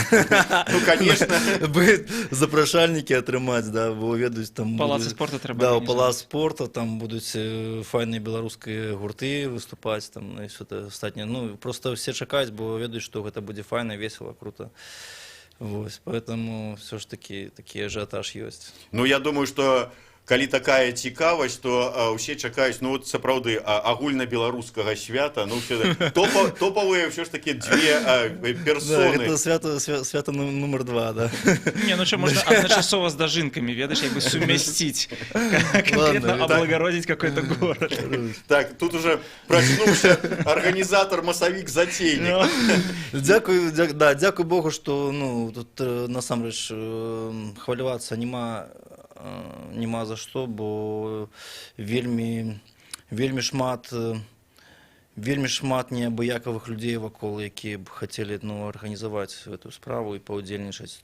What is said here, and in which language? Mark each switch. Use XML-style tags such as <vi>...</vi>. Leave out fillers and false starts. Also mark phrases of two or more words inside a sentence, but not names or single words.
<ru>Ну, конечно.</ru> <be>Запрашальнікі атрымаць, да, бо ведаюць там... Палацы спорта трэба. Да, у палац спорта, там будуць файныя беларускія гурты выступаць, там, і ўсё астатняе. Ну, просто все чакаюць, бо ведаюць, што гэта будзе файна, весела, круто. Вось,</be> <ru>поэтому все ж таки</ru> <be>такі ажыятаж ёсць. Ну, я думаю, што калі такая цікавасць, то ўсе чакаюць, ну, вот, сапраўды, агульнабеларускага свята, ну, топавыя ўсё ж такі дзве персоны. Да, гэта свята нумар 2, да.</be> <ru>Не, ну что, можно одночасово с дожинками, ведаешь, как бы совместить, конкретно облагородить какой-то город.</ru> <be>Так, тут уже прачнуўся арганізатар, масавік, затейнік. Дзякуй Богу, што, ну, тут насамрэч хвалявацца няма за што, бо вельмі шмат неабыякавых людзей вакол, якія б хацелі, ну, арганізаваць гэтую справу і паўдзельнічаць.</be>